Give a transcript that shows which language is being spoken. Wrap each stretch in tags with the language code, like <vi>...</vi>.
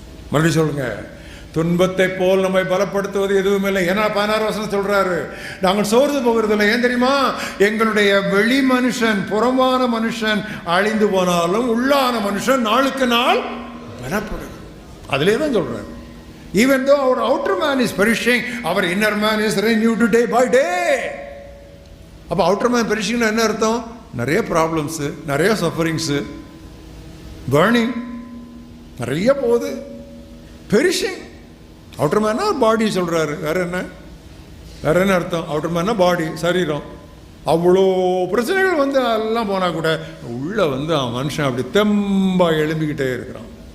<ta>மறுபடியும் சொல்லுங்க, துன்பத்தை போல் நம்மை பலப்படுத்துவது எதுவும் இல்லை. ஏன்னா 16 வசனம் சொல்றாரு, நாங்கள் சோர்ந்து போகிறதில்லை. ஏன் தெரியுமா? எங்களுடைய வெளி மனுஷன், புறமான மனுஷன் அழிந்து போனாலும் உள்ளான மனுஷன் நாளுக்கு நாள் பலப்படுது. அதிலே தான் சொல்றாரு,</ta> <en>even though our outer man is perishing, our inner man is renewed day by day.</en> <ta>அப்ப</ta> <en>outer man perishing</en> <ta>என்ன அர்த்தம்? நிறைய ப்ராப்ளம்ஸ், நிறைய சஃபரிங்ஸ், பர்னிங் நிறைய போகுது. பெரிஷிங் அவுட்டர் மேனா பாடி சொல்றாரு. வேற என்ன அர்த்தம்? அவுட்டர் மேனா பாடி, சரீரம். அவ்வளோ பிரச்சனைகள் வந்து எல்லாம் போனா கூட உள்ள வந்து அவன் மனுஷன் அப்படி தெம்பா எழும்பிக்கிட்டே இருக்கிறான்.</ta>